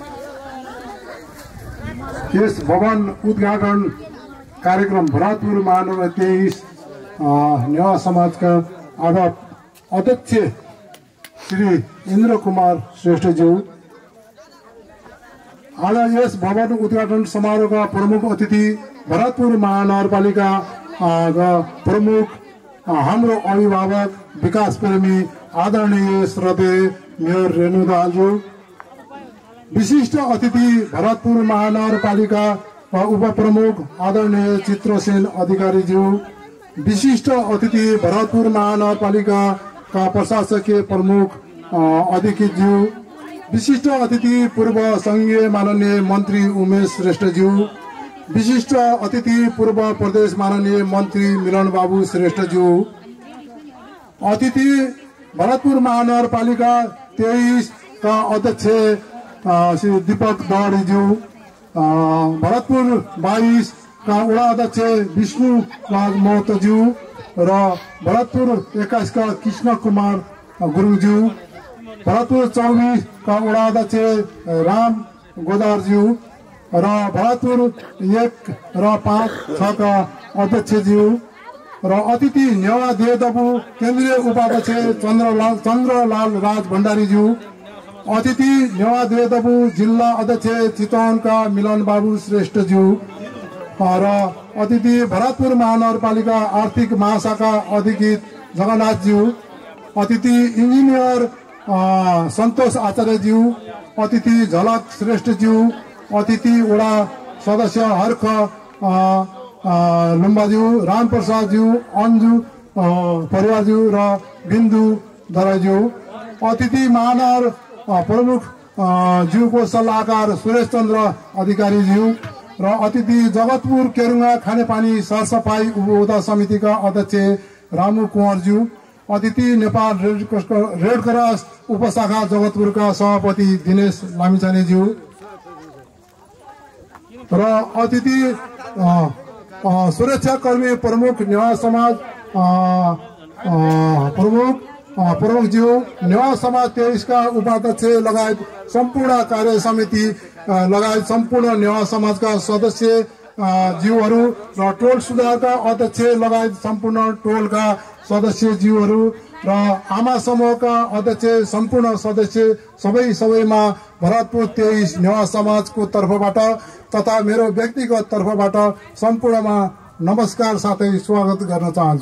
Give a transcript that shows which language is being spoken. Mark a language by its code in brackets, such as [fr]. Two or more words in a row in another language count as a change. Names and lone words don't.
[ne] यस भवन उद्घाटन कार्यक्रम भरतपुर महानगर 23 नेवा समाजका अध्यक्ष श्री इन्द्र कुमार श्रेष्ठज्यू, आज यस भवन उद्घाटन समारोहका प्रमुख अतिथि भरतपुर महानगरपालिका प्रमुख हाम्रो अभिभावक विकास प्रेमी आदरणीय श्रद्धेय मेयर रेणु दाहालज्यू, विशिष्ट अतिथि भरतपुर महानगरपालिका उपप्रमुख आदरणीय चित्रसेन अधिकारीज्यू, विशिष्ट अतिथि भरतपुर महानगरपालिका का प्रशासकीय प्रमुख अधिकृतज्यू, विशिष्ट अतिथि पूर्व संघीय माननीय मंत्री उमेश श्रेष्ठज्यू, विशिष्ट अतिथि पूर्व प्रदेश माननीय मंत्री मिलन बाबू श्रेष्ठज्यू, अतिथि भरतपुर महानगरपालिका 23 का अध्यक्ष श्री दीपक दौड़ीज्यू, भरतपुर 22 का वडा अध्यक्ष विष्णु राज महतोज्यू र भरतपुर 21 का कृष्ण कुमार गुरुङज्यू, भरतपुर 24 का वडा अध्यक्ष राम गोदारज्यू र भरतपुर 1 र 5-6 का अध्यक्षज्यू र अतिथि नेवा देवदबु केन्द्रीय उपाध्यक्ष चन्द्रलाल राज भण्डारीज्यू, अतिथि नेवा देवदबु जिल्ला अध्यक्ष चितवनका मिलन बाबू श्रेष्ठज्यू र अतिथि भरतपुर महानगरपालिका आर्थिक महाशाखा अधिकृत जगन्नाथज्यू, अतिथि इन्जिनियर सन्तोष आचार्यज्यू, अतिथि झलक श्रेष्ठज्यू, अतिथि वडा सदस्य हर्ख लुम्बाज्यू, रामप्रसादज्यू, अन्जु परिवारज्यू र बिन्दु दराज्यू, अतिथि महानगर प्रमुख ज्यूको सल्लाहकार सुरेश चन्द्र अधिकारीज्यू र अतिथि जगतपुर केरुङ्गा खानेपानी सरसफाई उपभोक्ता समितिका अध्यक्ष रामु कुँवरज्यू, अतिथि नेपाल रेड क्रस उपशाखा जगतपुरका सभापति दिनेश लामिछानेज्यू र अतिथि सुरक्षाकर्मी प्रमुख नेवा समाज प्रमुखज्यू, नेवा समाज 23 का उपाध्यक्ष लगायत सम्पूर्ण कार्य समिति लगायत सम्पूर्ण नेवा समाजका सदस्य ज्यूहरू र टोल सुधारका अध्यक्ष लगायत सम्पूर्ण टोलका सदस्य ज्यूहरू र आमा समूहका अध्यक्ष सम्पूर्ण सदस्य सबैमा भरतपुर 23 नेवा समाजको तर्फबाट तथा मेरो व्यक्तिगत तर्फबाट सम्पूर्णमा नमस्कार साथै स्वागत गर्न चाहन्छु।